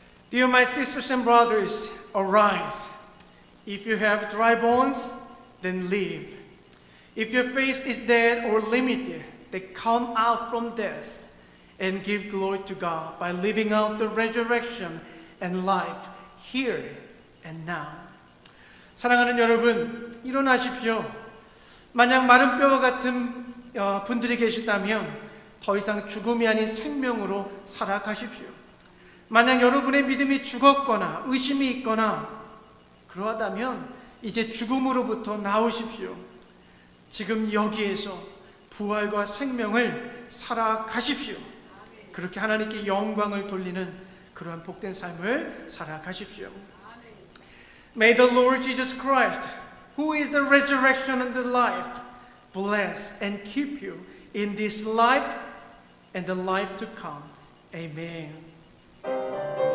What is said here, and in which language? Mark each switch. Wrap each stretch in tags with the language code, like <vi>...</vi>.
<en>Dear my sisters and brothers, arise. If you have dry bones, then live. If your faith is dead or limited, then come out from death and give glory to God by living out the resurrection and life here and now.</en> <ko>사랑하는 여러분, 일어나십시오. 만약 마른 뼈와 같은 분들이 계시다면 더 이상 죽음이 아닌 생명으로 살아가십시오. 만약 여러분의 믿음이 죽었거나 의심이 있거나 그러하다면 이제 죽음으로부터 나오십시오. 지금 여기에서 부활과 생명을 살아가십시오. 그렇게 하나님께 영광을 돌리는 그러한 복된 삶을 살아가십시오.</ko> <en>May the Lord Jesus Christ, who is the resurrection and the life, bless and keep you in this life and the life to come. Amen.</en>